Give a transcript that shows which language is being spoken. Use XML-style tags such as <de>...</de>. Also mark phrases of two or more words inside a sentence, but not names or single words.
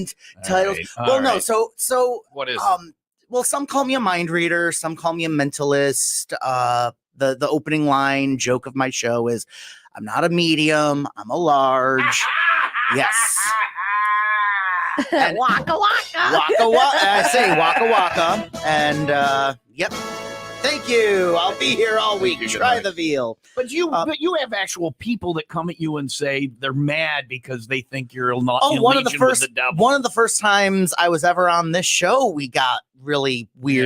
<en>in titles. All Well, no. right. So What is well, some call me a mind reader, some call me a mentalist. The opening line joke of my show is, "I'm not a medium, I'm a large." Yes. And Waka waka. waka waka. I say waka waka, and yep. Thank you. I'll be here all week. you, good Try night. the veal. But you have actual people that come at you and say they're mad because they think you're not Oh, in one of the legion with first the devil. one of the first times I was ever on this show, we got really weird</en>